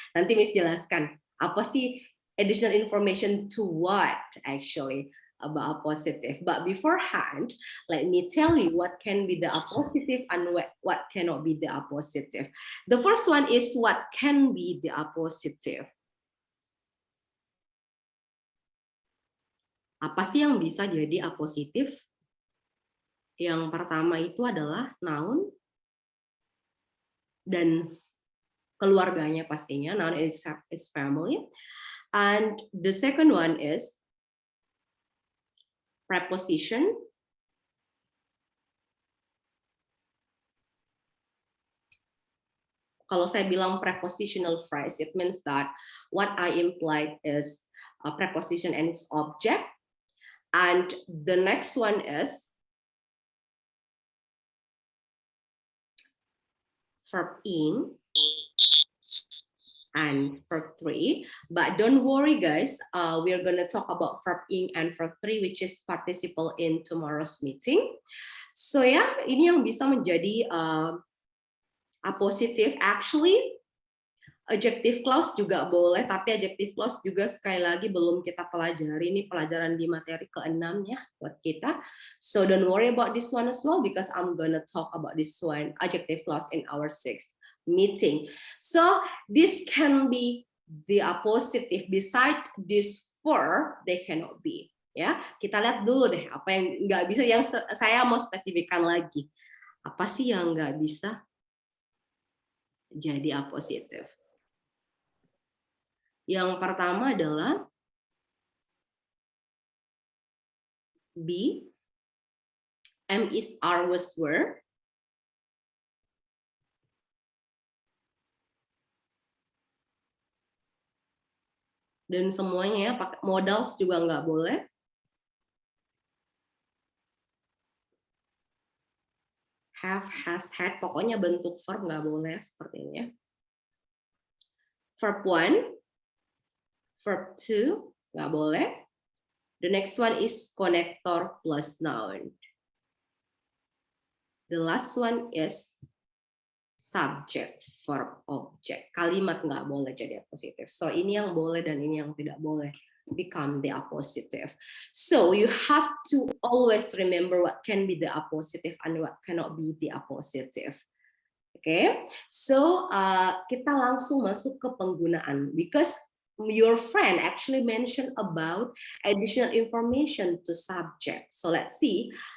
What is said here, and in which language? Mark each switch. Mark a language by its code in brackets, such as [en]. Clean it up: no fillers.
[id] Nanti Miss jelaskan apa sih [en] additional information to what actually about appositive. But beforehand, let me tell you what can be the appositive and what cannot be the appositive. The first one is what can be the appositive. [id] Apa sih yang bisa jadi appositif? Yang pertama itu adalah noun dan keluarganya pastinya. [en] Noun is family. And the second one is preposition. [id] Kalau saya bilang [en] prepositional phrase, it means that what I implied is a preposition and its object. And the next one is verb in and verb 3. But don't worry guys, we're going to talk about verb in and verb 3, which is participle in tomorrow's meeting. [id] So ya, ini yang bisa menjadi appositive. Actually, adjective clause juga boleh, tapi adjective clause juga sekali lagi belum kita pelajari. Ini pelajaran di materi ke-6 ya buat kita. [en] So don't worry about this one as well, because I'm gonna talk about this one, adjective clause, in our 6th meeting. So this can be the appositive. Beside this 4, they cannot be. [id] Ya, kita lihat dulu deh apa yang nggak bisa, yang saya mau spesifikkan lagi. Apa sih yang nggak bisa jadi appositive? Yang pertama adalah be, am, is, are, was, were. Dan semuanya ya, pakai modals juga nggak boleh. Have, has, had, pokoknya bentuk verb nggak boleh seperti ini ya. Verb 1, verb 2, nggak boleh. [en] The next one is connector plus noun. The last one is subject, verb, object. [id] Kalimat nggak boleh jadi appositive. So ini yang boleh dan ini yang tidak boleh [en] become the appositive. So you have to always remember what can be the appositive and what cannot be the appositive. Okay, so [id] kita langsung masuk ke penggunaan, [en] because your friend actually mentioned about additional information to subject. So let's see